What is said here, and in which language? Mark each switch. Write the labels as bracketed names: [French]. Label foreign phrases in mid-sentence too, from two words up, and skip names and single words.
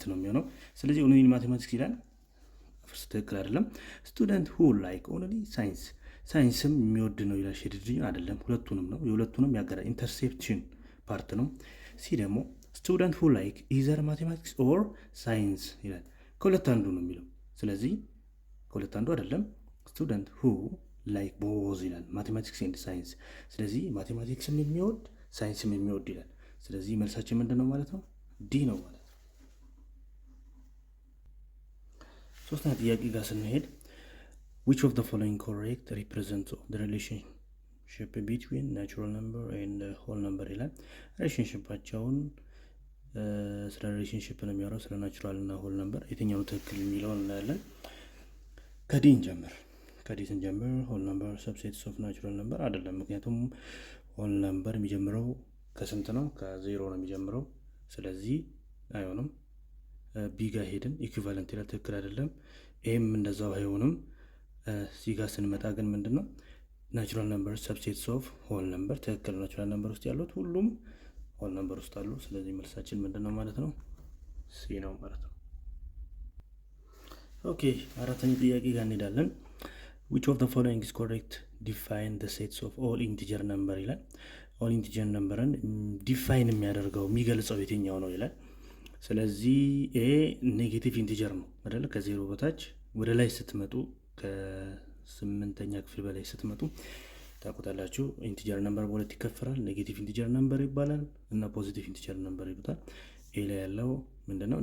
[Amharic] ነው የሚሆነው። ስለዚህ [English] only mathematics [Amharic] ይላል፣ ትክክል አይደለም። [English] student who like only science፣ [Amharic] ሳይንስም የሚወድ ነው ይላል። [English] shaded region [Amharic] አይደለም፣ ሁለቱንም ነው። የሁለቱንም ያጋራ [English] interception part [Amharic] ነው። ሲ ደግሞ [English] student who like either mathematics or science [Amharic] ይላል። ከሁለት አንዱ ነው የሚለው። ስለዚህ ከሁለት አንዱ አይደለም። [English] student who like both [Amharic] ይላል፣ [English] mathematics and science። [Amharic] ስለዚህ ማቴማቲክስም የሚወድ ሳይንስም የሚወድ ይላል። ስለዚህ መልሳችን ምንድን ነው ማለት ነው? ዲ ነው ማለት ነው። ሶስተኛ ጥያቄ ጋር ስንሄድ [English] which of the following correct represents the relationship between natural number and whole number [Amharic] ይላል። ሪሌሽንሽፓቸውን ስለ ሪሌሽንሽፕ ነው የሚያወራው፣ ስለ ናቹራል እና [English] whole number [Amharic] የትኛው ትክክል የሚለውን እናያለን። ከዲ እንጀምር። ከዲ ስንጀምር [English] whole number subsets of natural number [Amharic] አይደለም። ምክንያቱም [English] whole number [Amharic] የሚጀምረው ከስንት ነው? ከዜሮ ነው የሚጀምረው። ስለዚህ አይሆንም። ቢ ጋር ሄድን። ኢኩቫለንት ይላል፣ ትክክል አይደለም። ኤም እንደዛው አይሆንም። ሲ ጋር ስንመጣ ግን ምንድን ነው? [English] natural number subsets of whole number [Amharic] ትክክል። [English] natural number [Amharic] ውስጥ ያሉት ሁሉም [English] whole number [Amharic] ውስጥ አሉ። ስለዚህ መልሳችን ምንድን ነው ማለት ነው? ሲ ነው ማለት ነው። ኦኬ፣ አራተኛ ጥያቄ ጋር እንሄዳለን። [English] which of the following is correct define the sets of all integer number [Amharic] ይላል። [English] all integer number [Amharic] ዲፋይን የሚያደርገው የሚገልጸው የትኛው ነው ይላል። ስለዚህ ኤ [English] negative integer [Amharic] ነው አይደለ? ከዜሮ በታች ወደ ላይ ስትመጡ ከ8ኛ ክፍል በላይ ስትመጡ ታውቁታላችሁ። [English] integer number [Amharic] በሁለት ይከፈላል። [English] negative integer number [Amharic] ይባላል እና [English] positive integer number [Amharic] ይሉታል። ኤ ላይ ያለው ምንድነው?